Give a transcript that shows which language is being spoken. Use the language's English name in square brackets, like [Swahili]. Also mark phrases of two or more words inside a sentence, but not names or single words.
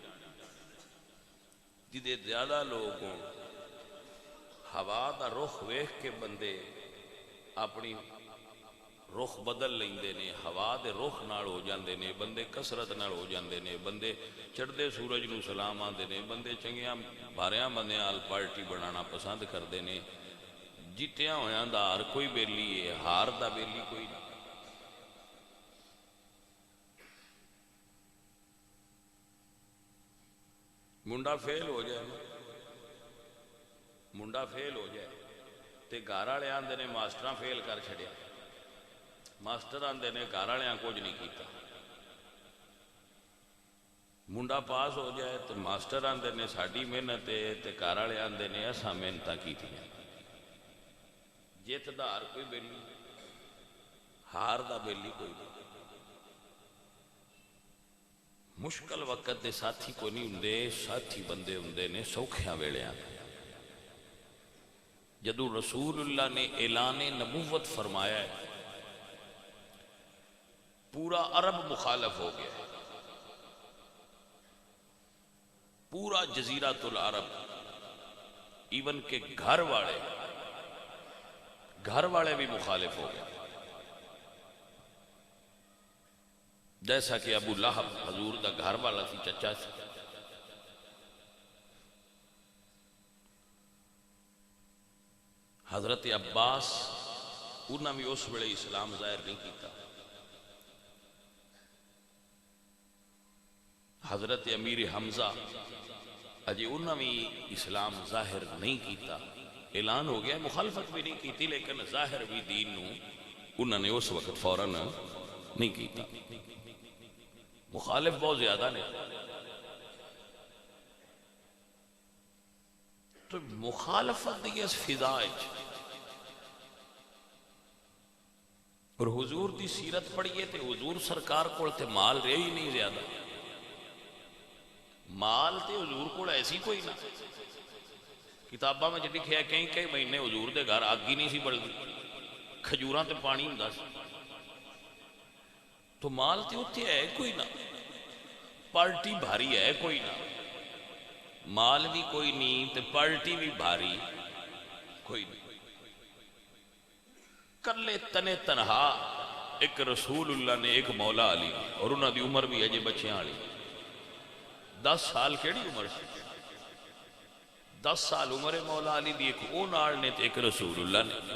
[Punjabi] جدے زیادہ لوگ ہوں، ہوا دا رخ ویکھ کے بندے اپنی رخ بدل لیندے نے، ہوا دے رخ نال ہو جاندے نے، بندے کسرت نال ہو جاندے نے، بندے چڑھدے سورج نو سلام آندے نے، بندے چنگیاں بھاریاں بندیاں آل پارٹی بنانا پسند کردے نے۔ جتیاں ہویاں دا ہر کوئی بیلی ہے، ہار دا بیلی کوئی نہیں۔ منڈا فیل ہو جائے، منڈا فیل ہو جائے تے گھر والے آندے نے ماسٹراں فیل کر چھڑیا، ماسٹر آندے نے گھر والیاں کچھ نہیں کیتا۔ منڈا پاس ہو جائے تو ماسٹر آندے نے ساڈی محنت ہے تے گھر والے آندے نے اساں محنتاں کیتیاں۔ جت دا ہر کوئی بیلی، ہار دا بیلی کوئی نہیں۔ مشکل وقت دے ساتھی کوئی نہیں ہوندے، ساتھی بندے ہوندے نے سوکھیاں ویلیاں۔ جدو رسول اللہ نے اعلان نبوت فرمایا ہے، پورا عرب مخالف ہو گیا ہے، پورا جزیرۃ العرب، ایون کہ گھر والے بھی مخالف ہو گئے۔ جیسا کہ ابو لہب حضور دا گھر والا سی، چچا سی۔ حضرت عباس انہاں بھی اس ویلے اسلام ظاہر نہیں کیتا۔ حضرت امیر حمزہ اجے انہاں بھی اسلام ظاہر نہیں کیتا، اعلان ہو گیا، مخالفت بھی نہیں کیتی، لیکن ظاہر بھی دین نو انہاں نے اس وقت فوراً نہیں کیتا۔ مخالف بہت زیادہ نے، تو مخالفت دی اس فضا وچ اور حضور دی سیرت پڑھیے تے حضور سرکار کول تے مال رہے ہی نہیں زیادہ، مال تے حضور کول ایسی کوئی نہ۔ کتاباں میں لکھیا ہے کئی مہینے حضور دے گھر اگ ہی نہیں سی بلدی، کھجوراں تے پانی ہوندا سی، تو مال تے اتھے ہے کوئی نہ، پارٹی بھاری ہے کوئی نہ، مال بھی کوئی نہیں تے پارٹی بھی بھاری کوئی نہیں۔ کلے تنے تنہا ایک رسول اللہ نے، ایک مولا علی، اور انہاں دی عمر بھی ہے جے بچیاں والی، 10 سال کیڑی عمر سی، 10 سال عمر مولا علی دی، ایک او نال نے تے ایک رسول اللہ نے۔